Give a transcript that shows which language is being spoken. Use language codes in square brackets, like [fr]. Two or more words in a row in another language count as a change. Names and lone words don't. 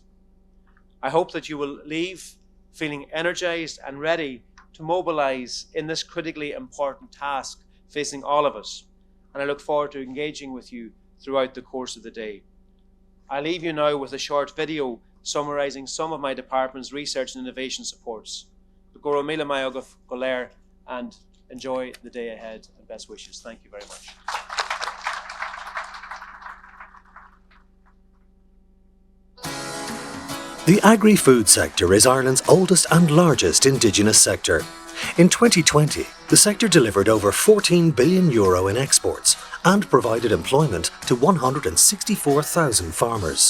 [en] I hope that you will leave feeling energized and ready to mobilize in this critically important task facing all of us, and I look forward to engaging with you throughout the course of the day. I leave you now with a short video summarising some of my department's research and innovation supports. [ga] Go raibh míle maith agah go léir, [en] and enjoy the day ahead. best wishes. Thank you very much. The agri-food sector is Ireland's oldest and largest indigenous sector. In 2020, the sector delivered over €14 billion in exports and provided employment to 164,000 farmers.